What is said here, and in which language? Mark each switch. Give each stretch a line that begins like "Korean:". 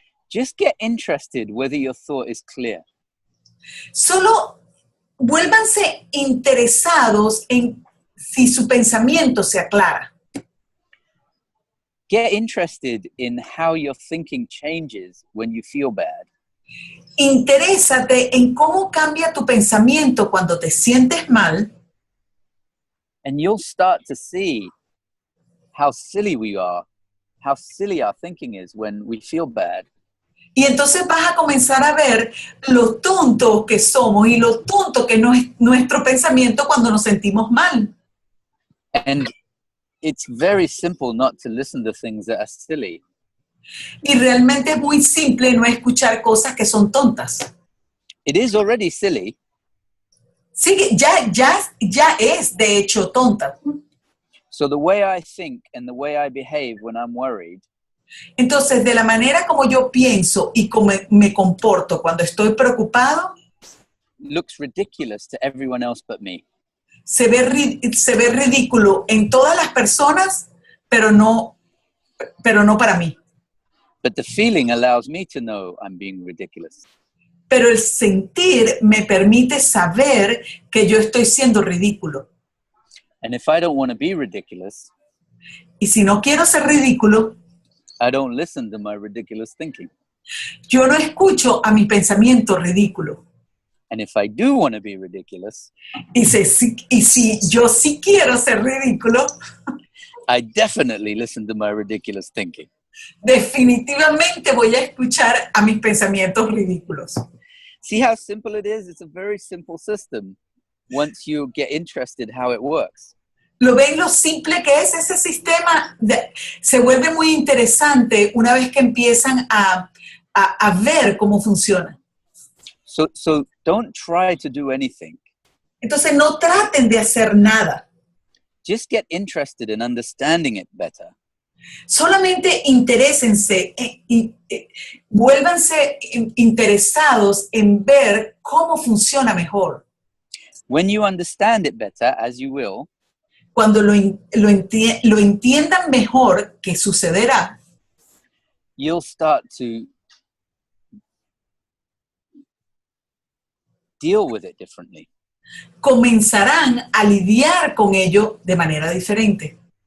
English: Just get interested whether your thought is clear.
Spanish: Solo vuélvanse interesados en si su pensamiento se aclara.
English: Get interested in how your thinking changes when you feel bad.
Spanish: Interésate en cómo cambia tu pensamiento cuando te sientes mal.
English: And you'll start to see how silly we are, how silly our thinking is when we feel bad.
Spanish: Y entonces vas a comenzar a ver lo tontos que somos y lo tonto que no es nuestro pensamiento cuando nos sentimos mal.
English: And it's very simple not to listen to things that are silly.
Spanish: Y realmente es muy simple no escuchar cosas que son tontas.
English: It is already silly.
Spanish: Sí, ya es de hecho tonta.
English: So the way I think and the way I behave when I'm worried
Spanish: Entonces, de la manera como yo pienso y como me comporto cuando estoy preocupado,
English: looks ridiculous to everyone else but me.
Spanish: se ve ridículo en todas las personas, pero no para mí.
English: But the feeling allows me to know I'm being ridiculous.
Spanish: Pero el sentir me permite saber que yo estoy siendo ridículo.
English: And if I don't want to be ridiculous,
Spanish: Y si no quiero ser ridículo,
English: I don't listen to my ridiculous thinking.
Spanish: yo no escucho a mi pensamiento ridículo.
English: And if I do want to be ridiculous,
Spanish: Y si yo sí quiero ser ridículo,
English: I definitely listen to my ridiculous thinking.
Spanish: definitivamente voy a escuchar a mis pensamientos ridículos.
English: See how simple it is? It's a very simple system once you get interested how it works.
Spanish: ¿Lo ven lo simple que es ese sistema? Se vuelve muy interesante una vez que empiezan a ver cómo funciona.
English: So don't try to do anything.
Spanish: Entonces no traten de hacer nada.
English: Just get interested in understanding it better.
Spanish: Solamente interésense y vuélvanse interesados en ver cómo funciona mejor.
English: When you understand it better, as you will,
Spanish: Cuando lo entiendan mejor, ¿qué sucederá?
English: you'll start to deal with it differently.
Spanish: Comenzarán a lidiar con ello de manera diferente,